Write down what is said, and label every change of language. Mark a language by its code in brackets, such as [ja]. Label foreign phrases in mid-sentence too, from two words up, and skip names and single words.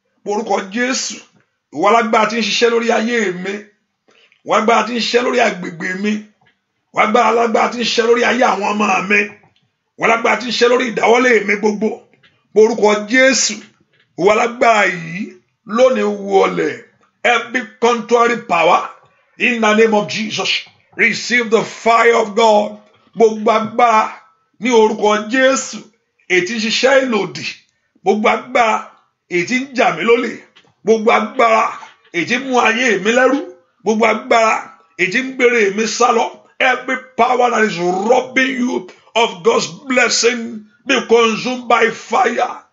[yo] Orúkọ Jésù, ìwọ alágbára tí ń ṣiṣẹ́ lórí ayé mi. Ìwọ alágbára tí ń ṣiṣẹ́ lórí agbègbè mi. Ìwọ agbára, alágbára tí ń ṣiṣẹ́ lórí ayé àwọn ọmọ mi. Ìwọ alágbára tí ń ṣiṣẹ́ lórí ìdáwọ́lé mi gbogbo. Orúkọ Jésù, ìwọ alágbára yìí, lónìí wọlẹ̀. [en] Every contrary power, in the name of Jesus, receive the fire of God. [yo] Gbogbo agbára ní orúkọ Jésù, èyí tí ń ṣiṣẹ́ ìlòdì. Gbogbo agbára èyí tí ń jà mí lólè. Gbogbo agbára èyí tí ń mú ayé mi lẹ́rú. Gbogbo agbára èyí tí ń gbére mi sálọ. [en] Every power that is robbing you of God's blessing, be consumed by fire.